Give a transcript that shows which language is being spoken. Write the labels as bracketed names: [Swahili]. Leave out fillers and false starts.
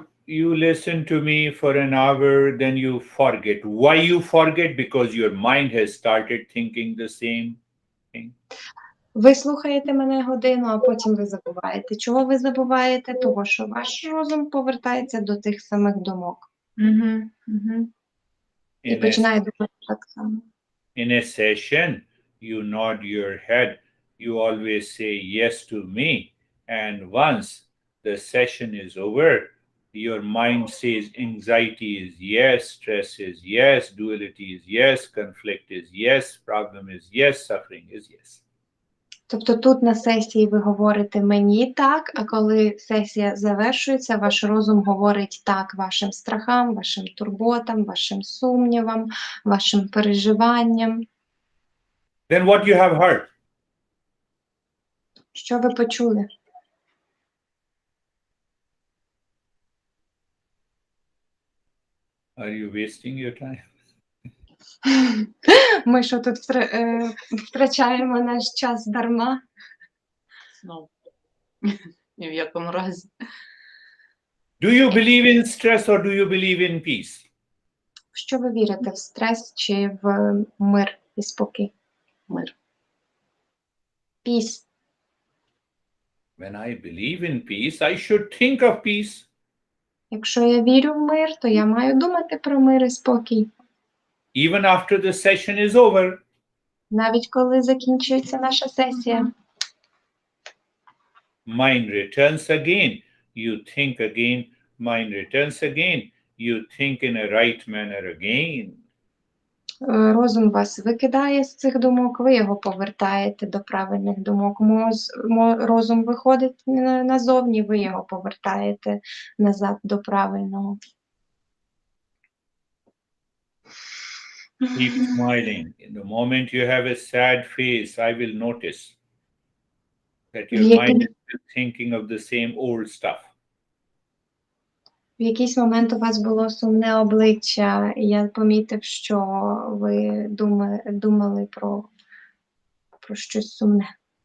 [English] You listen to me for an hour, then you forget. Why you forget? Because your mind has started thinking the same thing. [Ukrainian] Ви слухаєте мене годину, а потім ви забуваєте. Чого ви забуваєте? Того, що ваш розум повертається до тих самих думок. І починає думати так само. [English] In a session, you nod your head. You always say yes to me. And once the session is over, your mind says anxiety is yes, stress is yes, duality is yes, conflict is yes, problem is yes, suffering is yes. [Ukrainian] Тобто тут на сесії ви говорите мені так, а коли сесія завершується, ваш розум говорить так вашим страхам, вашим турботам, вашим сумнівам, вашим переживанням. [English] Then what you have heard? [Ukrainian] Що ви почули? [English] Are you wasting your time? [Ukrainian] Ми що тут втрачаємо наш час дарма? Ну, ні в якому разі. [English] Do you believe in stress or do you believe in peace? [Ukrainian] В що ви вірите? В стрес чи в мир і спокій? Мир. [English] Peace. When I believe in peace, I should think of peace. [Ukrainian] Якщо я вірю в мир, то я маю думати про мир і спокій. [English] Even after the session is over. [Ukrainian] Навіть коли закінчується наша сесія. [English] Mind returns again. You think again. Mind returns again. You think in a right manner again. [Ukrainian] Розум вас викидає з цих думок, ви його повертаєте до правильних думок. Розум виходить назовні, ви його повертаєте назад до правильного. [English] Keep smiling. In the moment you have a sad face, I will notice that your mind is still thinking of the same old stuff. [Ukrainian] В якийсь момент у вас було сумне обличчя, і я помітив, що ви думали про щось сумне.